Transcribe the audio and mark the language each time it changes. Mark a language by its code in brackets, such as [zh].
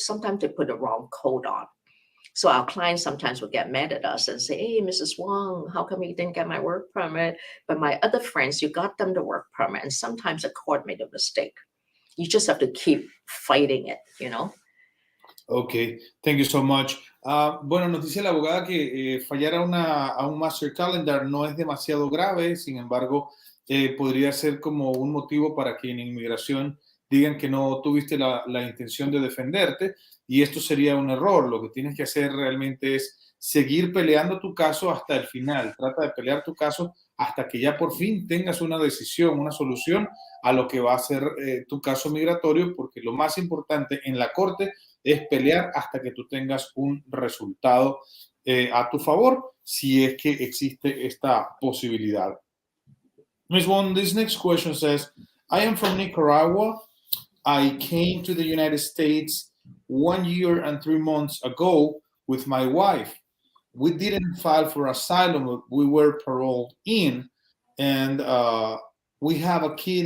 [en] Sometimes they put the wrong code on. So our clients sometimes will get mad at us and say, hey, Mrs. Wong, how come you didn't get my work permit? But my other friends, you got them the work permit. And sometimes the court made a mistake. You just have to keep fighting it, you know? Okay, thank you so much. [es] Bueno, nos dice la abogada que fallar a un master calendar no es demasiado grave, sin embargo, podría ser como un motivo para que en inmigración digan que no tuviste la intención de defenderte, y esto sería un error. Lo que tienes que hacer realmente es seguir peleando tu caso hasta el final. Trata de pelear tu caso hasta que ya por fin tengas una decisión, una solución a lo que va a ser tu caso migratorio, porque lo más importante en la corte es pelear hasta que tú tengas un resultado a tu favor, si es que existe esta posibilidad. [en] Ms. Wong, this next question says, I am from Nicaragua. I came to the United States 1 year and 3 months ago with my wife. We didn't file for asylum. We were paroled in, and we have a kid.